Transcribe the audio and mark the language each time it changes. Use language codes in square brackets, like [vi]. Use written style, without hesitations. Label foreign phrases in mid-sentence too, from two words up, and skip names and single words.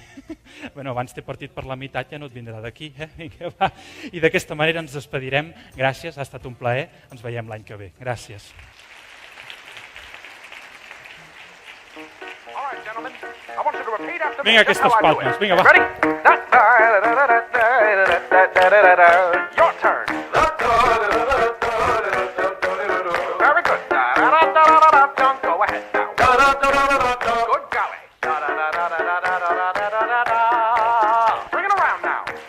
[ca] Bueno, abans t'he partit per la meitat, ja no et vindrà d'aquí. Vinga, va. I d'aquesta manera ens despedirem. Gràcies, ha estat un plaer. Ens veiem l'any que ve. Gràcies. Vinga, aquestes palmes. Vinga, va. [en] Your turn. Very good. Go ahead now. Good golly. Bring it around now.